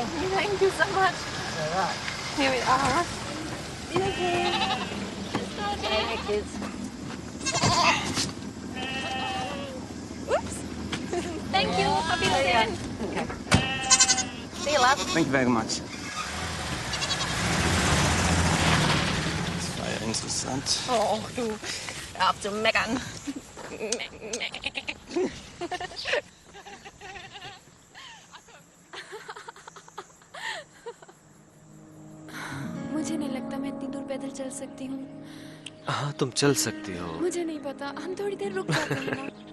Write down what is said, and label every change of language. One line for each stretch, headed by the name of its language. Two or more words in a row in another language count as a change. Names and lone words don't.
English: Thank you so much. All right. Here we are. Hey, kids. Oops. Thank you.
German: Auf Wiedersehen.
English: Okay. See you, love. Thank you very much.
German: Das war ja interessant. Oh, du. Hör auf zu meckern.
Hindi: मुझे नहीं लगता मैं इतनी दूर पैदल चल सकती हूँ। हाँ, तुम चल सकती हो। मुझे नहीं पता, हम थोड़ी देर रुक जाते हैं ना।